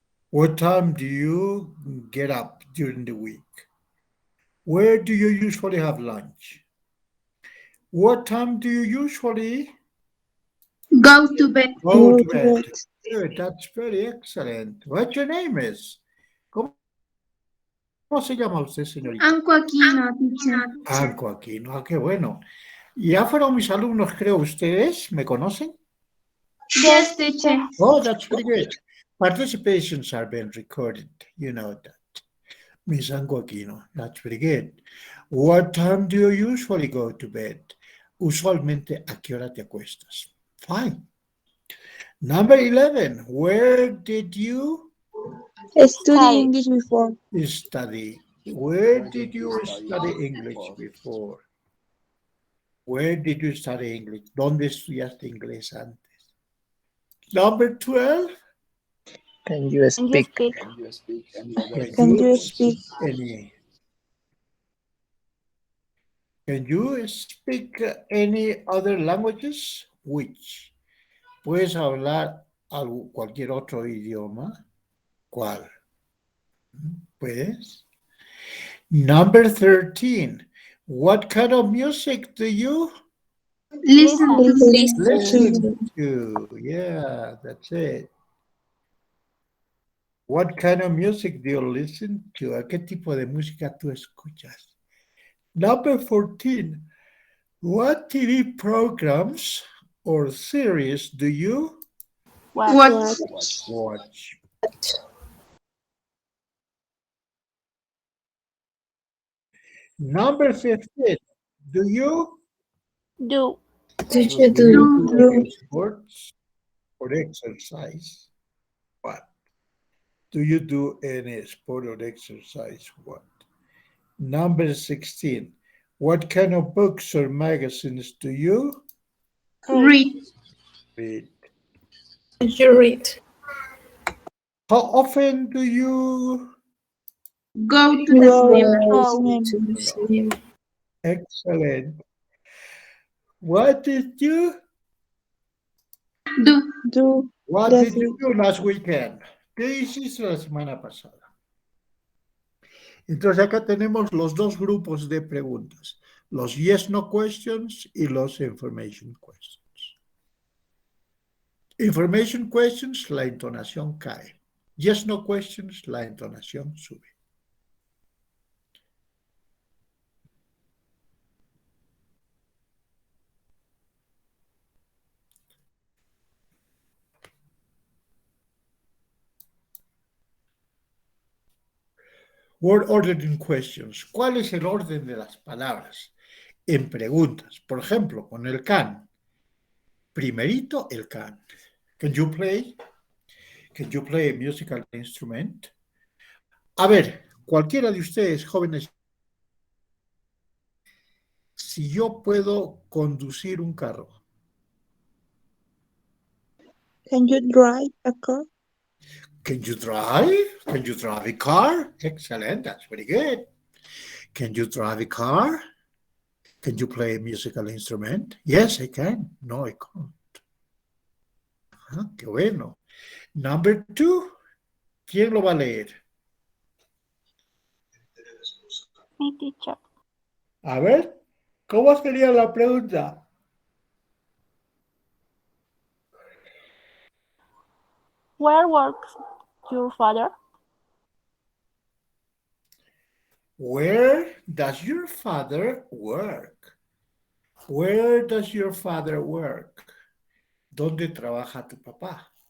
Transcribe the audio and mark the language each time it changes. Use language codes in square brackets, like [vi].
[en] What time do you get up during the week? Where do you usually have lunch? What time do you usually Go to bed. go to bed? Good, that's very excellent. What your name is? [es] ¿Cómo se llama usted, señorita? [en] Anco Aquino, teacher. [es] Anco Aquino. Ah, qué bueno. Ya fueron mis alumnos, creo. ¿Ustedes me conocen? [en] Yes, teacher. Oh, that's pretty good. Participations are being recorded. You know that. Miss Anco Aquino, that's pretty good. What time do you usually go to bed? [es] Usualmente, ¿a qué hora te acuestas? [en] Fine. Number 11, where did you Study English before. study? Where did you study English before? Where did you study English? [es] ¿Dónde estudiaste inglés antes? [en] Number 12, Can you speak? can you speak any? Can you speak any other languages? Which? [es] ¿Puedes hablar cualquier otro idioma? ¿Cuál? ¿Puedes? [en] Number 13. What kind of music do you Listen to. listen to? Yeah, that's it. What kind of music do you listen to? [es] ¿A qué tipo de música tú escuchas? [en] Number 14. What TV programs or series do you What? watch? Number 15. Do you Do. do any sports or exercise? What? Do you do any sport or exercise? What? Number 16. What kind of books or magazines do you Read. read? You read. How often do you? Go to the swim. Excellent. What did you? Do. What did you do last weekend? [es] ¿Qué hiciste la semana pasada? Entonces acá tenemos los dos grupos de preguntas, los yes no questions y los information questions. Information questions, la entonación cae. Yes no questions, la entonación sube. [en] Word order in questions. [es] ¿Cuál es el orden de las palabras? En preguntas. Por ejemplo, con el can. Primerito, el can. [en] Can you play? Can you play a musical instrument? [es] A ver, cualquiera de ustedes, jóvenes, si yo puedo conducir un carro. [en] Can you drive a car? Can you drive? Can you drive a car? Excellent, that's very good. Can you drive a car? Can you play a musical instrument? Yes, I can. No, I can't. [es] Ah, qué bueno. [en] Number 2, [es] ¿quién lo va a leer? Mi teacher. A ver, ¿cómo sería la pregunta? [en] Where works your father? Where does your father work? Where does your father work? [es] ¿Dónde trabaja tu papá?